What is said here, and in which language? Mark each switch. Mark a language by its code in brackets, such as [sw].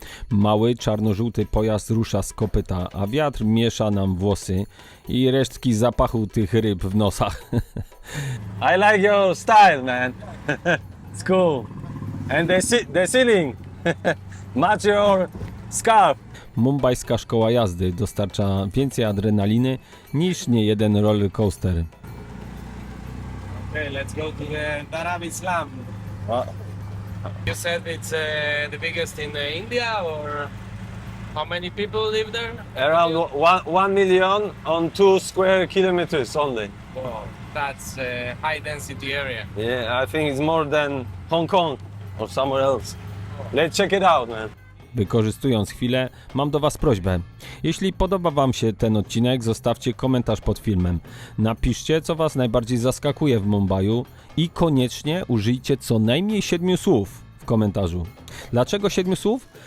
[pl] Mały, czarno-żółty pojazd rusza z kopyta, a wiatr miesza nam włosy i resztki zapachu tych ryb w nosach. [en] I like your style, man. It's cool. And the ceiling match your scarf. [pl] Mumbajska szkoła jazdy dostarcza więcej adrenaliny niż niejeden roller coaster. [en] Okay, let's go to the Dharavi Slum. You said it's the biggest in India, or how many people live there? Around 1 million on 2 square kilometers only. Wow, that's a high density area. Yeah, I think it's more than Hong Kong or somewhere else. Let's check it out, man. [pl] Wykorzystując chwilę, mam do Was prośbę. Jeśli podoba Wam się ten odcinek, zostawcie komentarz pod filmem. Napiszcie, co Was najbardziej zaskakuje w Mumbaiu i koniecznie użyjcie co najmniej 7 słów w komentarzu. Dlaczego 7 słów?